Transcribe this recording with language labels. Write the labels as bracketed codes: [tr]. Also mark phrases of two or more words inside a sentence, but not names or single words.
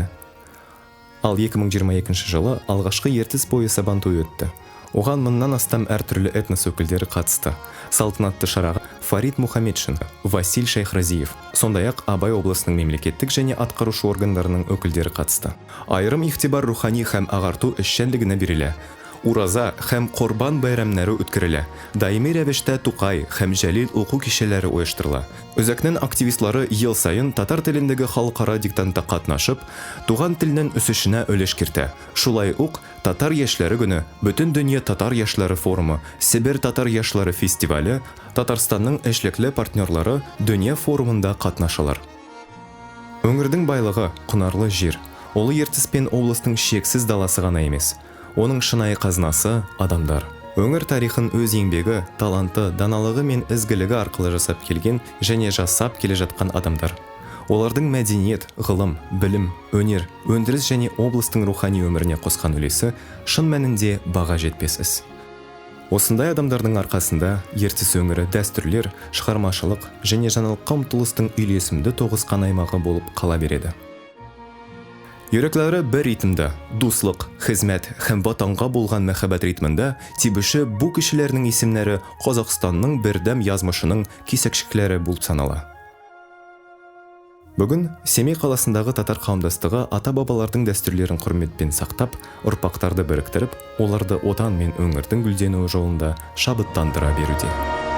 [kk] Ал 2022 жылы алғашқы ертіс бойы Сабантуй өтті. Оған мыңнан астам әртүрлі этнос өкілдері қатысты. Салтанатты шараға Фарид Мухаммедшин, Василь Шайхразиев, сондай-ақ Абай облысының мемлекеттік және атқарушы органдарының өкілдері қатысты. [tt] Айрым игътибар рухани һәм ағарту эшчәнлегенә бирелә. Ураза һәм Корбан бәйрәмнәре үткәрелә. Даими рәвештә Тукай һәм Җәлил уку кичәләре оештырыла. Үзәкнең активистлары ел сайын татар телендәге халыкара диктантта катнашып, туган телнең үсешенә өлеш кертә. Шулай ук Татар яшьләре көне, Бөтен дөнья татар яшьләре форумы, Себер татар яшьләре фестивале, Татарстанның эшлекле партнерлары дөнья форумында катнашалар. [kk] Өңірдің байлығы құнарлы жер. Олы ертіс пен облыстың шексіз даласы ғана емес. Оның шынайы қазынасы адамдар. Өңір тарихын өз еңбегі, таланты, даналығы мен ізгілігі арқылы жасап келген және жасап келе жатқан адамдар. Олардың мәдениет, ғылым, білім, өнер, өндіріс және облыстың рухани өміріне қосқан үлесі шын мәнінде баға жетпесіз. Осындай адамдардың арқасында ертіс өңірі дәстүрлер, шығармашылық және жаңалыққа ұмтылыстың үйлесімді тоғысқан аймағы болып қала береді. [tt] Йөрәкләре бір ритмда, дуслык, хезмәт һәм ватанга булган мәхәббәт ритмында тибеше бу кешеләрнең исемнәре Казакстанның бердәм язмышының кисәкчекләре булып санала. [kk] Бүген Семей қаласындағы татар кауымдастыгы ата-бабалардың дәстүрләрен хөрмәтпен сақтап, урпактарды биректереп, оларды отан мен өңірдің гүлденуі жолында шабыттандыра беруде.